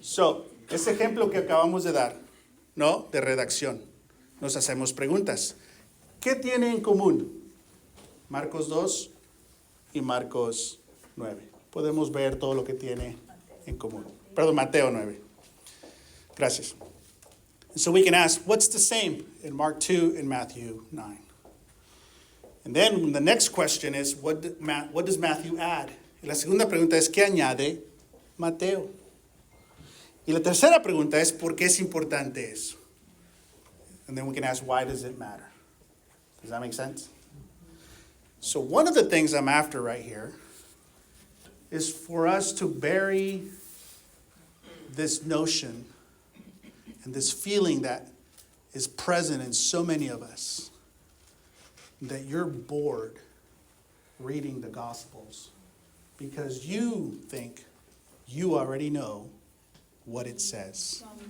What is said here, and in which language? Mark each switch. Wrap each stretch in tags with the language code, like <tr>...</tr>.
<es>So, ese ejemplo que acabamos de dar, ¿no? De redacción. Nos hacemos preguntas. ¿Qué tiene en común Marcos 2 y Marcos 9? Podemos ver todo lo que tiene en común. Perdón, Mateo 9. Gracias.</es> <en>So we can ask, what's the same in Mark 2 and Matthew 9? And then the next question is, what does Matthew add?</en> <es>Y la segunda pregunta es, ¿qué añade Mateo? Y la tercera pregunta es, ¿por qué es importante eso?</es> <en>And then we can ask, why does it matter? Does that make sense? So one of the things I'm after right here is for us to bury this notion and this feeling that is present in so many of us, that you're bored reading the Gospels because you think you already know what it says.</en>